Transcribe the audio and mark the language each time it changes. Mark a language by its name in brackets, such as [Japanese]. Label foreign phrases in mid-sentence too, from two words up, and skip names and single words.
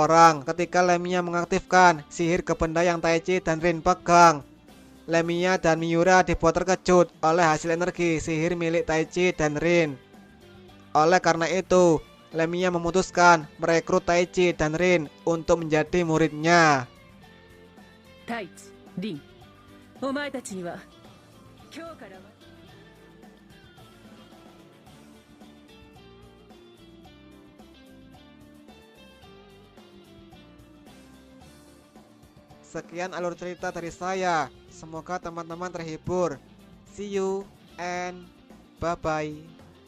[Indonesian] Ketika Lemia mengaktifkan sihir ke benda yang Taichi dan Rin pegang, Lemia dan Miura dibuat terkejut oleh hasil energi sihir milik Taichi dan Rin. Oleh karena itu, Lemia memutuskan merekrut Taichi dan Rin untuk menjadi muridnya. [Japanese] 太一、凛、お前たちには今日から [Indonesian] Sekian alur cerita dari saya. Semoga teman-teman terhibur. [English] See you and bye-bye.